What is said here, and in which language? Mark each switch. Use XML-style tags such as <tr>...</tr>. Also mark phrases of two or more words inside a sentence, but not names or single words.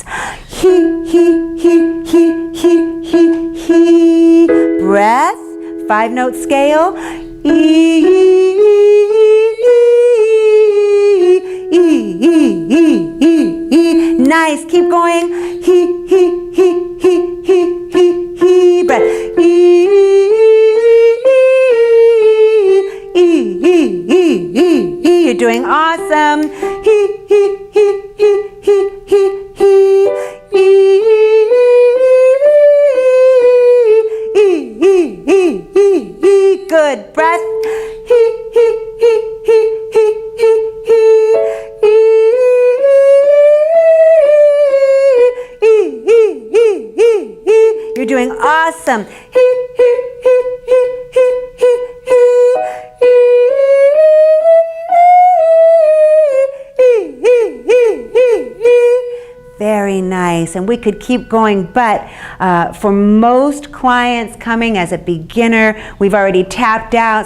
<en>He, he, he, he, he, he, he. Breath. 5-note scale. E, E, E, E, E, E. Nice. Keep going. He, he, he, he, he, he, he. Breath. E, E, E, E, E, E. You're doing awesome. He, he, he, he, he, he, he. E, E, E, E, E, E. Good. Breath. He, he, he, he, he, he, he. You're doing awesome. Very nice, and we could keep going, but for most clients coming as a beginner, we've already tapped out.</en>